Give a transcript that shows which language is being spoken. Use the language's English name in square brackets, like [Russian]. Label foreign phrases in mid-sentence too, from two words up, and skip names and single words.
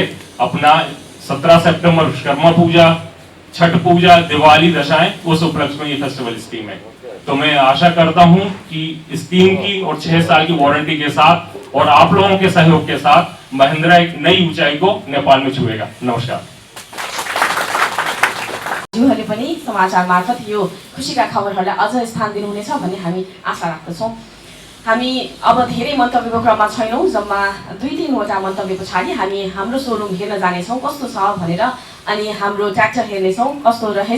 [Hindi] अपना 17 सितंबर विश्वकर्मा पूजा, छठ पूजा, दिवाली, दशाएं, उस उपलक्ष्य में ये [English] festival scheme [Hindi] है। तो मैं आशा करता हूं कि स्कीम की और 6 साल की वारंटी के साथ और आप लोगों के सहयोग के साथ महिंद्रा एक नई ऊंचाई को नेपाल में छुएगा। [Nepali] नमस्कार। ज्यूहरूले पनि समाचार मार्फत यो खुसीका खबरहरूलाई अझ स्थान दिनुहुनेछ भन्ने हामी आशा राख्दछौँ। हामी अब धेरै मन्तव्यको क्रममा छैनौँ। जम्मा 2-3 वटा मन्तव्य पछाडि हामी हाम्रो सोरुम हेर्न जानेछौँ कस्तो छ भनेर, अनि हाम्रो ट्र्याक्टर हेर्नेछौँ कस्तो रहेछ।